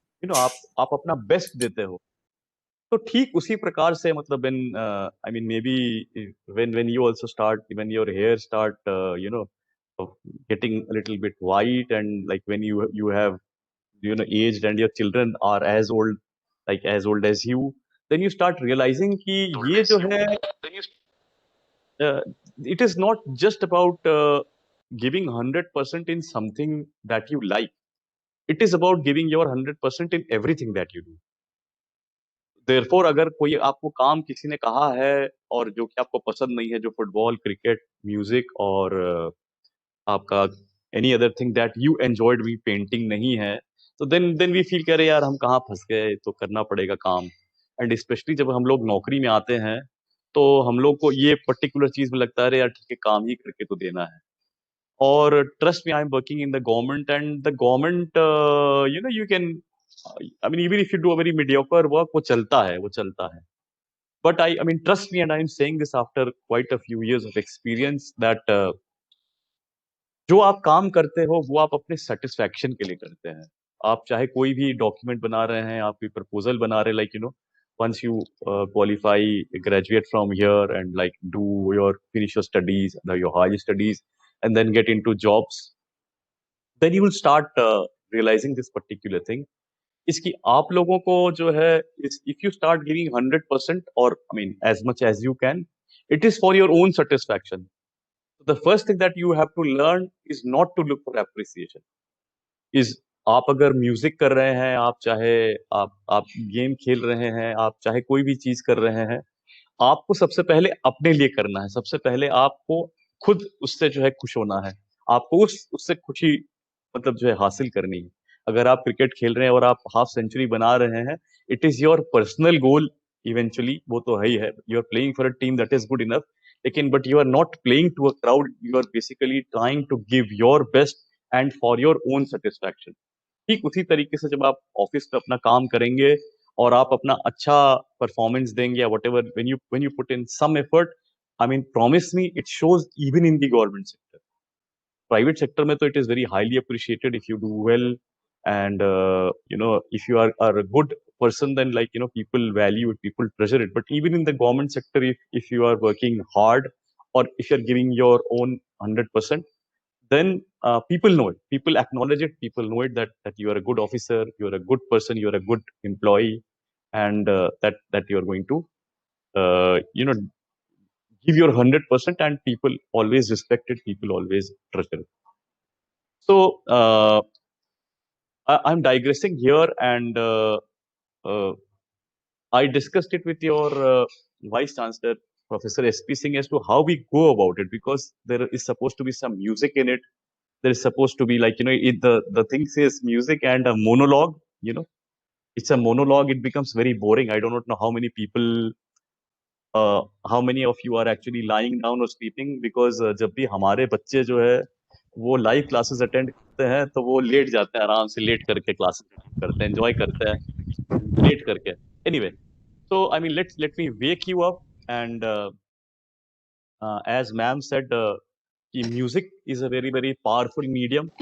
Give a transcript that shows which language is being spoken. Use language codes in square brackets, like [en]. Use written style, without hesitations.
[hi] आप अपना बेस्ट देते हो, तो ठीक उसी प्रकार से मतलब [en] when I mean maybe when you also start, when your hair start getting a little bit white, and like when you have aged and your children are as old, like as old as you, then you start realizing [hi] कि ये जो है [en] uh, it is not just about giving 100% in something that you like. It is about giving your 100% in everything that you do. [hi] Therefore अगर कोई आपको काम किसी ने कहा है और जो कि आपको पसंद नहीं है, जो फुटबॉल, क्रिकेट, म्यूजिक और आपका [en] any other thing that you enjoyed [hi] भी पेंटिंग नहीं है, तो देन वी फील करे यार हम कहाँ फंस गए, तो करना पड़ेगा काम। एंड स्पेशली जब हम लोग नौकरी में आते हैं तो हम लोग को ये पर्टिकुलर चीज में लगता है अरे यार ठीक है, काम ही करके तो देना है। [en] और trust me, I am working in the government, and the government you can, I mean even if you do a very mediocre work, [hi] वो चलता है, वो चलता है। [en] But I mean, trust me, and I'm saying this after quite a few years of experience that [hi] जो आप काम करते हो वो आप अपने सेटिस्फैक्शन के लिए करते हैं। आप चाहे कोई भी डॉक्यूमेंट बना रहे हैं, [en] आप कोई प्रपोजल बना रहे हैं, like once you qualify, graduate from here and like do your finish your studies, your higher studies, and then get into jobs, then you will start realizing this particular thing. [hi] इसकी आप लोगों को जो है, [en] If you start giving 100% और I mean as much as you can, it is for your own satisfaction. The first thing that you have to learn is not to look for appreciation. [hi] Is आप अगर music कर रहे हैं, आप चाहे आप game खेल रहे हैं, आप चाहे कोई भी चीज कर रहे हैं, आपको सबसे पहले अपने लिए करना है। सबसे पहले आपको खुद उससे जो है खुश होना है, आपको उससे खुशी मतलब जो है हासिल करनी है। अगर आप क्रिकेट खेल रहे हैं और आप हाफ सेंचुरी बना रहे हैं, [en] it is your personal goal eventually, [hi] वो तो है ही है। [en] You are playing for a team that is good enough, लेकिन but you are not playing to a crowd, you are basically trying to give your best and for your own satisfaction. [hi] ठीक उसी तरीके से जब आप office में अपना काम करेंगे और आप अपना अच्छा परफॉर्मेंस देंगे या [en] Whatever, when you put in some effort, I mean promise me, it shows even in the government sector. Private sector [hi] में तो [en] it is very highly appreciated if you do well, and if you are a good person, then like people value it, people treasure it. But even in the government sector, if you are working hard or if you are giving your own 100%, then people know it, people acknowledge it, people know it, that you are a good officer, you are a good person, you are a good employee, and that you are going to uh, give your 100%, and people always respect it, people always treasure it. So I'm digressing here, and uh, I discussed it with your vice chancellor, Professor SP Singh, as to how we go about it, because there is supposed to be some music in it. There is supposed to be like the thing says music and a monologue. It's a monologue. It becomes very boring. I do not know how many people, how many of you are actually lying down or sleeping, because [hi] जब भी हमारे बच्चे जो है वो live classes attend करते हैं तो वो लेट जाते हैं, आराम से लेट करके क्लासेस करते हैं, एंजॉय करते हैं लेट करके। [en] Anyway, so I mean let me wake you up, and as ma'am said, music is a very very powerful medium.